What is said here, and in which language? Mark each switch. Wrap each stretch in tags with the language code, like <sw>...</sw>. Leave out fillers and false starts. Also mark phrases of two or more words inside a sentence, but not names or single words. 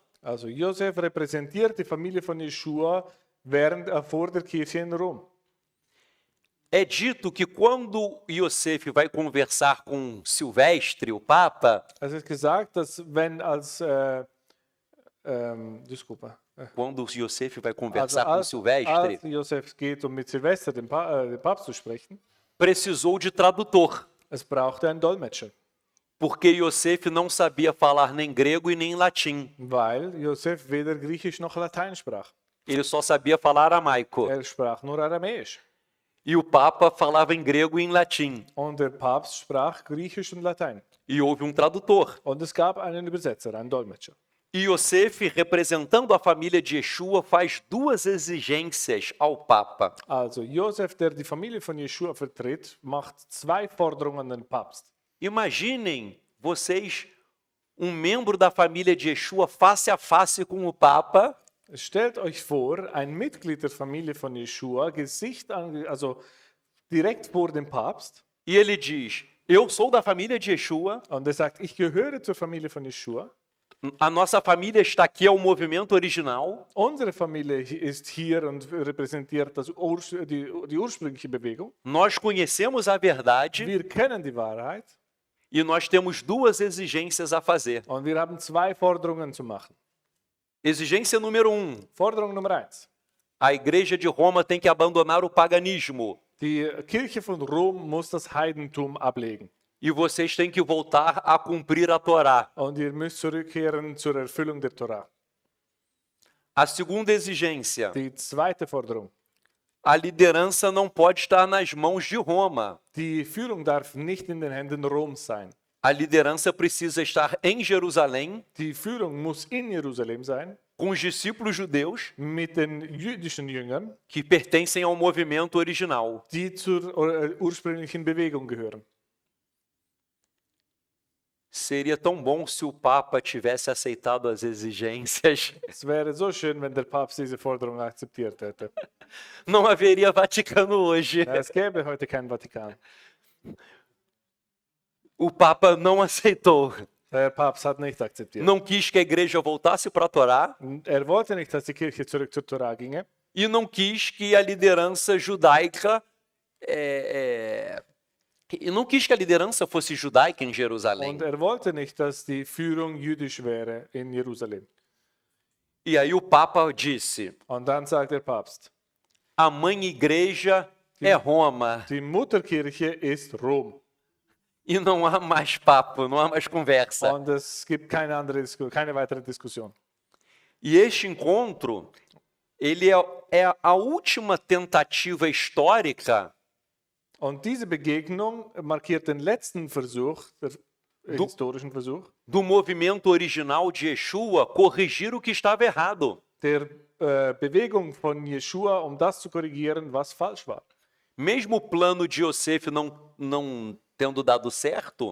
<de>Also Josef repräsentiert die Familie von Jeschua vor der Kirche in Rom.</de> <pt>É dito que quando Yosef vai conversar com Silvestre, o Papa,</pt> <de>Es ist gesagt, dass wenn desculpa.</de> <pt>quando Yosef vai conversar com Silvestre,</pt> <de>als Josef geht, mit Silvester, dem Papst, zu sprechen,</de> <pt>precisou de tradutor,</pt> <de>es brauchte einen Dolmetscher,</de> <pt>porque Yosef não sabia falar nem grego e nem latim.</pt> <de>weil Josef weder Griechisch noch Latein sprach.</de> <pt>Ele só sabia falar aramaico.</pt> <de>Er sprach nur Aramäisch.</de> <pt>E o Papa falava em grego e em latim.</pt> <de>Und der Papst sprach Griechisch und Latein.</de> <pt>E houve um tradutor.</pt> <de>Und es gab einen Übersetzer, einen Dolmetscher.</de> <pt>E Yosef, representando a família de Yeshua, faz duas exigências ao Papa.</pt> <de>Also Josef, der die Familie von Jeschua vertritt, macht zwei Forderungen an den Papst.</de> <pt>Imaginem vocês, um membro da família de Yeshua, face a face com o Papa,</pt> <de>Stellt euch vor, ein Mitglied der Familie von Jeschua, also direkt vor dem Papst,</de> <pt>e ele diz: Eu sou da família de Yeshua,</pt> <de>und er sagt, ich gehöre zur Familie von Jeschua.</de> <pt>a nossa família está aqui, é o movimento original,</pt> <de>Unsere Familie ist hier und repräsentiert die ursprüngliche Bewegung.</de> <pt>nós conhecemos a verdade</pt> <de>Wir kennen die Wahrheit</de> <pt>e nós temos duas exigências a fazer.</pt> <de>und wir haben zwei Forderungen zu machen.</de> <pt>Exigência número 1.</pt> <de>Forderung Nummer 1.</de> <pt>A igreja de Roma tem que abandonar o paganismo.</pt> <de>Die Kirche von Rom muss das Heidentum ablegen.</de> <pt>E vocês têm que voltar a cumprir a Torá.</pt> <de>Und ihr müsst zurückkehren zur Erfüllung der Torah.</de> <pt>A segunda exigência.</pt> <de>Die zweite Forderung.</de> <pt>A liderança não pode estar nas mãos de Roma.</pt> <de>Die Führung darf nicht in den Händen Roms sein.</de> <pt>A liderança precisa estar em Jerusalém,</pt> <de>Die Führung muss in Jerusalem sein,</de> <pt>com os discípulos judeus</pt> <de>mit den jüdischen Jüngern,</de> <pt>que pertencem ao movimento original.</pt> <de>die zur ursprünglichen Bewegung gehören.</de> <pt>Seria tão bom se o Papa tivesse aceitado as exigências.</pt> <de>Es wäre so schön, wenn der Papst diese Forderung akzeptiert hätte.</de> <pt>Não haveria Vaticano hoje.</pt> <de>Es gäbe heute kein Vatikan.</de> <pt>O Papa não aceitou.</pt> <de>Der Papst hat nicht akzeptiert.</de> <pt>Não quis que a igreja voltasse para a Torá</pt> <de>Er wollte nicht, dass die Kirche zurück zur Torah ginge.</de> <pt>e não quis que a liderança judaica e não quis que a liderança fosse judaica em Jerusalém.</pt> <de>Und er wollte nicht, dass die Führung jüdisch wäre in Jerusalem.</de> <pt>E aí o Papa disse:</pt> <de>Und dann sagt der Papst,</de> <pt>a mãe igreja é Roma</pt> <de>die Mutterkirche ist Rom.</de> <pt>e não há mais papo, não há mais conversa.</pt> <de>Und es gibt keine weitere Diskussion.</de> <pt>E este encontro, ele é a última tentativa histórica</pt> <de>Und diese Begegnung markiert den letzten Versuch, historischen Versuch,</de> <pt>do movimento original de Yeshua corrigir o que estava errado.</pt> <de>der Bewegung von Jeschua, das zu korrigieren, was falsch war.</de> <pt>Mesmo o plano de Yosef não tendo dado certo,</pt>